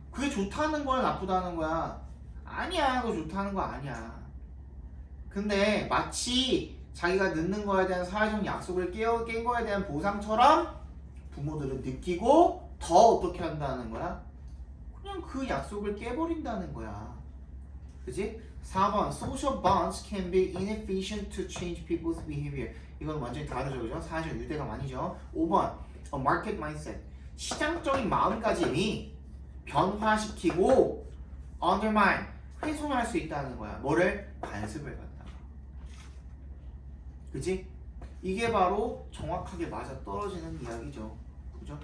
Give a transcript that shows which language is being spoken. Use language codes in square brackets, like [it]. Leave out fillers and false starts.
[ko] 그게 좋다는 거야, 나쁘다는 거야? 아니야, 그거 좋다는 거 아니야. 근데 마치 자기가 늦는 거에 대한 사회적 약속을 깬 거에 대한 보상처럼 부모들은 느끼고 더 어떻게 한다는 거야? 그냥 그 약속을 깨버린다는 거야. 그치? [en] 4번 Social bonds can be inefficient to change people's behavior. [ko] 이건 완전히 다르죠. 그죠? 사회적 유대감 아니죠. 5번 A market mindset. 시장적인 마음가짐이 변화시키고 undermine, 훼손할 수 있다는 거야. 뭐를? 관습을 갖다가. 그치? 이게 바로 정확하게 맞아 떨어지는 이야기죠. 그죠?